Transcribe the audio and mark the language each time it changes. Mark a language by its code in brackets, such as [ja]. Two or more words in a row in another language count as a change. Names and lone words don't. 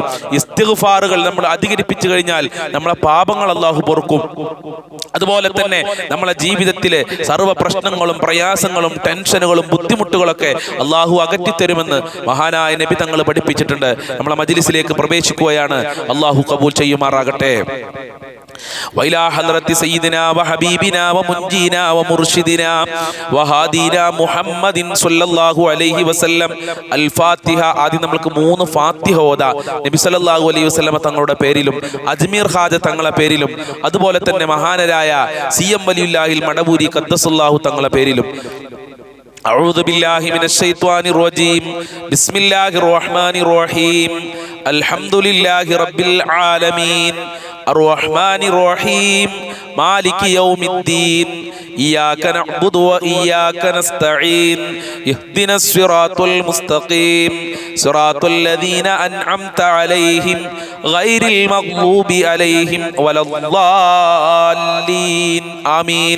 [ml] ഇസ്തിഗ്ഫാറുകൾ നമ്മൾ അധികരിപ്പിച്ചു കഴിഞ്ഞാൽ നമ്മളെ പാപങ്ങൾ അല്ലാഹു പൊറുക്കും. അതുപോലെ തന്നെ നമ്മളെ ജീവിതത്തിലെ സർവ്വ പ്രശ്നങ്ങളും പ്രയാസങ്ങളും ടെൻഷനുകളും ബുദ്ധിമുട്ടുകളൊക്കെ അള്ളാഹു അകറ്റിത്തരുമെന്ന് മഹാനായ നബി തങ്ങൾ പഠിപ്പിച്ചിട്ടുണ്ട്. നമ്മളെ മജ്ലിസിലേക്ക് പ്രവേശിക്കുകയാണ്. അള്ളാഹു കബൂൽ ചെയ്യുമാറാകട്ടെ. [ar] وإلى حضرة سيدنا وحبيبنا ومنجينا ومرشدنا وهادينا محمد صلى الله عليه وسلم الفاتحة. [ml] ആദ്യം നമുക്ക് 3 ഫാത്തിഹ ഓതാ. നബി [ar] صلى الله عليه وسلم [ml] തങ്ങളുടെ പേരിലും അജ്മീർ ഖാജ തങ്ങളുടെ പേരിലും അതുപോലെ തന്നെ മഹാനരായ സിഎം വലിയുല്ലാഹിൽ മടവൂരി ഖദ്ദസല്ലാഹു തങ്ങളുടെ പേരിലും. [ar] أعوذ بالله من الشيطان الرجيم. بسم الله الرحمن الرحيم. الحمد لله رب العالمين الرحمن الرحيم مالك يوم الدين إياك نعبد وإياك نستعين اهدنا الصراط المستقيم صراط الذين أنعمت عليهم غير المغضوب عليهم ولا الضالين آمين.